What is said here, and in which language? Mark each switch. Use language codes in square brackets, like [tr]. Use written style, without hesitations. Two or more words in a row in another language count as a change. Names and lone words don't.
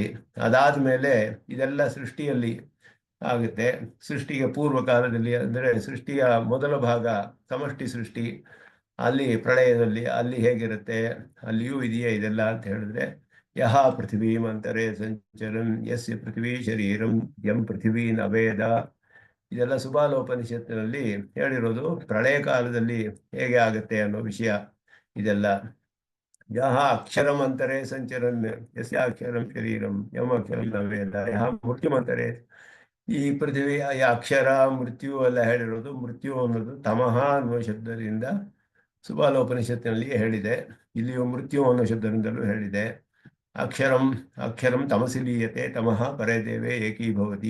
[kn] ಅದಾದ ಮೇಲೆ ಇದೆಲ್ಲ ಸೃಷ್ಟಿಯಲ್ಲಿ ಆಗುತ್ತೆ. ಸೃಷ್ಟಿಗೆ ಪೂರ್ವ ಕಾಲದಲ್ಲಿ ಅಂದರೆ ಸೃಷ್ಟಿಯ ಮೊದಲ ಭಾಗ ಸಮಷ್ಟಿ ಸೃಷ್ಟಿ, ಅಲ್ಲಿ ಪ್ರಳಯದಲ್ಲಿ ಅಲ್ಲಿ ಹೇಗಿರುತ್ತೆ ಅಲ್ಲಿಯೂ ಇದೆಯೇ ಇದೆಲ್ಲ ಅಂತ ಹೇಳಿದ್ರೆ [sa] ಯಹ ಪೃಥ್ವೀಂ ಅಂತರೇ ಸಂಚರನ್ ಯಸ್ಯ ಪೃಥ್ವೀ ಶರೀರಂ ಯಂ ಪೃಥ್ವೀನ್ ಅವೇದ [kn] ಇದೆಲ್ಲ ಸುಬಾಲೋಪನಿಷತ್ತಿನಲ್ಲಿ ಹೇಳಿರೋದು. ಪ್ರಳಯ ಕಾಲದಲ್ಲಿ ಹೇಗೆ ಆಗುತ್ತೆ ಅನ್ನೋ ವಿಷಯ ಇದೆಲ್ಲ. [sa] ಯಹ ಅಕ್ಷರಮಂತರೆ ಸಂಚರನ್ ಯಸ್ಯ ಅಕ್ಷರಂ ಶರೀರಂ ಯಮ ಅಕ್ಷರಂ ನ ವೇದ ಯಹ ಮೃತ್ಯುಮಂತರೆ. [kn] ಈ ಪೃಥ್ವಿಯ ಈ ಅಕ್ಷರ ಮೃತ್ಯು ಎಲ್ಲ ಹೇಳಿರೋದು. ಮೃತ್ಯು ಅನ್ನೋದು ತಮಃ ಅನ್ನುವ ಶಬ್ದದಿಂದ ಸುಬಾಲೋಪನಿಷತ್ತಿನಲ್ಲಿ ಹೇಳಿದೆ. ಇಲ್ಲಿಯೂ ಮೃತ್ಯು ಅನ್ನೋ ಶಬ್ದದಿಂದಲೂ ಹೇಳಿದೆ. [sa] ಅಕ್ಷರಂ ಅಕ್ಷರಂ ತಮಸಿ ಲೀಯತೆ ತಮಃ ಪರೇ ದೇವೇ ಏಕೀಭವತಿ.